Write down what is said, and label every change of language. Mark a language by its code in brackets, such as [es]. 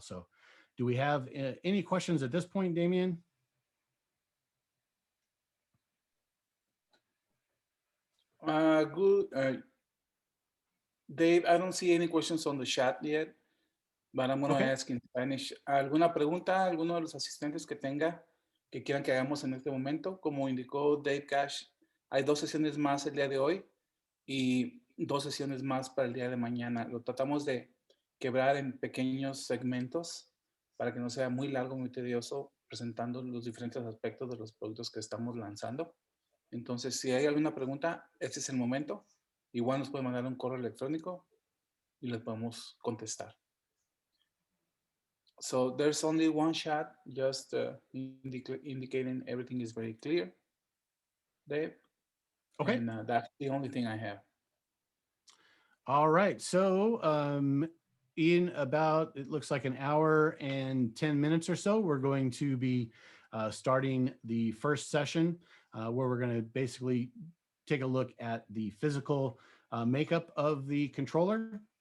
[en] So do we have any questions at this point, Damien? Good. Dave, I don't see any questions on the chat yet, but I'm going to ask in Spanish. [es] ¿Alguna pregunta, alguno de los asistentes que tenga que quieran que hagamos en este momento? Como indicó Dave Cash, hay 2 sesiones más el día de hoy y 2 sesiones más para el día de mañana. Lo tratamos de quebrar en pequeños segmentos para que no sea muy largo, muy tedioso, presentando los diferentes aspectos de los productos que estamos lanzando. Entonces, si hay alguna pregunta, este es el momento. Igual nos puede mandar un correo electrónico y les podemos contestar. [en] So there's only one chat, just indicating everything is very clear, Dave. Okay. And that's the only thing I have. All right. So in about, it looks like an hour and 10 minutes or so, we're going to be starting the first session where we're going to basically take a look at the physical makeup of the controller.